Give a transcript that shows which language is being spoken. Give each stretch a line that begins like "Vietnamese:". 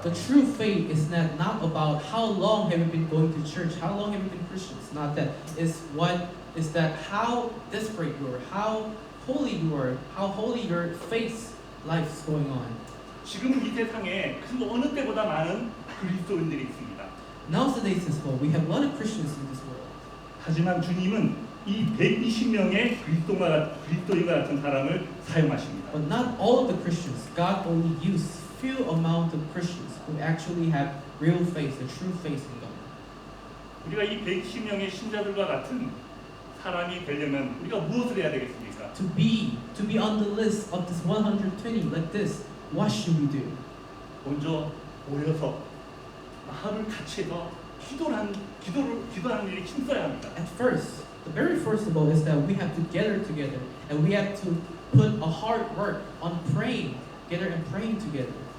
English: The true faith is not about how long have you been going to church, how long have you been Christians. Not that. It's that how desperate you are, how holy you are, how holy your faith life is going on.
Korean: 지금 이 세상에 그 어느 때보다 많은 그리스도인들이 있습니다.
English: Nowadays as well, we have a lot of Christians in this world.
Korean: 하지만 주님은 이 120명의 그리스도인과 같은 사람을 사용하십니다.
English: But not all of the Christians. God only used few amount of Christians who actually have real faith, the true faith in God.
Korean: 우리가 이 120명의 신자들과 같은 사람이 되려면 우리가 무엇을 해야 되겠습니까?
English: To be on the list of this 120 like this, what should we do?
Korean: 먼저 모여서 마음을 같이 해서 기도하는 일이 힘써야 합니다.
English: At first, the very first of all is that we have to gather together and we have to put a hard work on praying together and praying together.